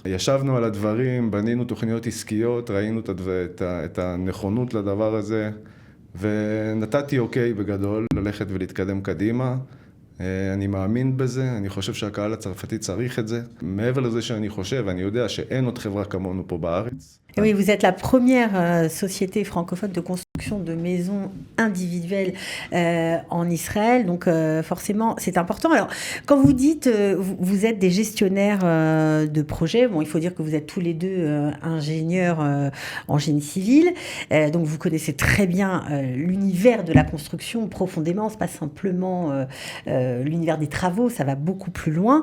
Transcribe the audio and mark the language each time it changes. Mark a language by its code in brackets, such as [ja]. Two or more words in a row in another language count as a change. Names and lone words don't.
[he] ישבנו על הדברים, בנינו תוכניות עסקיות, ראינו את הנכונות לדבר הזה, ונתתי אוקיי בגדול ללכת ולהתקדם קדימה. אני מאמין בזה, אני חושב שהקהל הצרפתי צריך את זה. מעבר לזה שאני חושב, אני יודע שאין עוד חברה כמונו פה בארץ. [fr] Oui, vous êtes la première société francophone de construction de maisons individuelles en Israël, donc forcément c'est important. Alors quand vous dites vous êtes des gestionnaires de projets, bon il faut dire que vous êtes tous les deux ingénieurs en génie civil, donc vous connaissez très bien l'univers de la construction profondément, c'est pas simplement l'univers des travaux, ça va beaucoup plus loin.